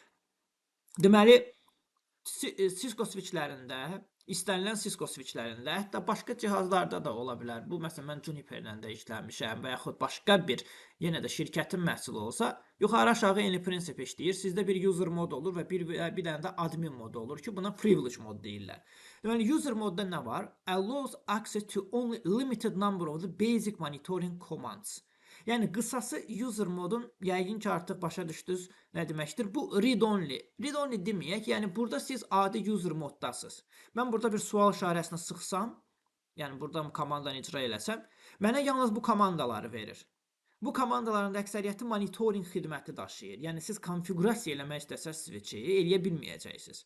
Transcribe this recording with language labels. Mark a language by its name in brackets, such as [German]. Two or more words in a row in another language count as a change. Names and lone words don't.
[Azerbaijani] Deməli, Cisco switchlərində, istənilən Cisco switchlərində, hətta başqa cihazlarda da ola bilər. Bu, məsələn, mən Juniper-lə də işləmişəm və yaxud başqa bir, yenə də şirkətin məhsulu olsa, yuxarı-aşağı eyni prinsip işləyir. Sizdə bir user mod olur və bir dənə də admin modu olur ki, buna privilege mod deyirlər. Deməli, user modda nə var? [English] Allows access to only limited number of the basic monitoring commands. [Azerbaijani] Yəni, qısası user modun, yəqin ki, artıq başa düşdünüz nə deməkdir? Bu read-only. Read-only deməyək, yəni burada siz adi user moddasınız. Mən burada bir sual işarəsini sıxsam, yəni burada komandanı icra eləsəm, mənə yalnız bu komandaları verir. Bu komandaların əksəriyyəti monitoring xidməti daşıyır. Yəni, siz konfigurasiya eləmək istəsəz switchi eləyə bilməyəcəksiniz.